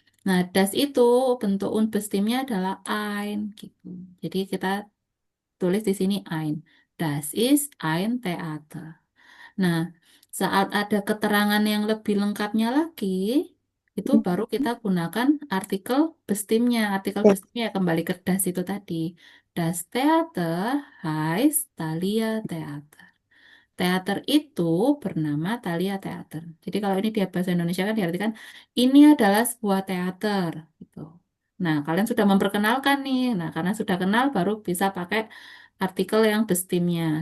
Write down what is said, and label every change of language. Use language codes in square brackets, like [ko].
[id] Nah, das itu bentuk unbestimmnya adalah ein gitu. Jadi kita tulis di sini ein. [de] Das ist ein Theater. [id] Nah, saat ada keterangan yang lebih lengkapnya lagi, itu baru kita gunakan artikel bestimnya. Artikel bestimnya kembali ke das itu tadi. [de] Das Theater heißt Thalia Theater. [id] Teater itu bernama Thalia Theater. Jadi kalau ini di bahasa Indonesia kan diartikan ini adalah sebuah teater gitu. Nah, kalian sudah memperkenalkan nih. Nah, karena sudah kenal baru bisa pakai artikel yang bestimnya.